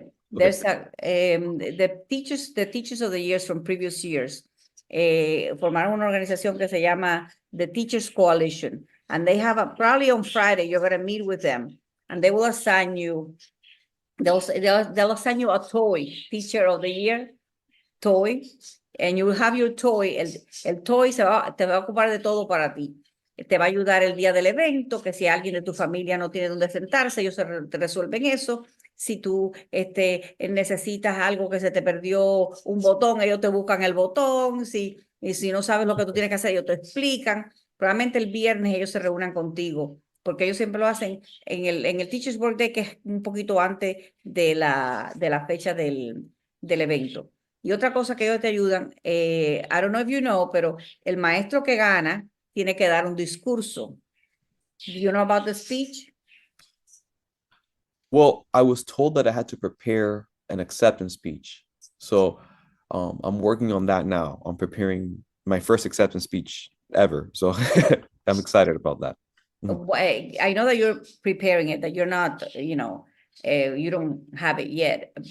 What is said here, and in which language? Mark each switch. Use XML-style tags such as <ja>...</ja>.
<en>There's the teachers of the years from previous years</en> <es>formaron una organización que se llama</es> <en>the Teachers Coalition, and they have probably on Friday you're going to meet with them, and they will assign you. They'll assign you a toy, Teacher of the Year toy, and you will have your toy.</en> <es>El toy te va a ocupar de todo para ti. Te va a ayudar el día del evento, que si alguien de tu familia no tiene dónde sentarse, ellos te resuelven eso. Si tú necesitas algo que se te perdió un botón, ellos te buscan el botón. Y si no sabes lo que tú tienes que hacer, ellos te explican. Probablemente el viernes ellos se reúnan contigo, porque ellos siempre lo hacen en el Teachers Work Day, que es un poquito antes de la fecha del evento. Y otra cosa que ellos te ayudan,</es> <en>I don't know if you know,</en> <es>pero el maestro que gana tiene que dar un discurso.</es> <en>Do you know about the speech? Well, I was told that I had to prepare an acceptance speech. So I'm working on that now. I'm preparing my first acceptance speech ever. So I'm excited about that. I know that you're preparing it, that you're not, you don't have it yet.</en>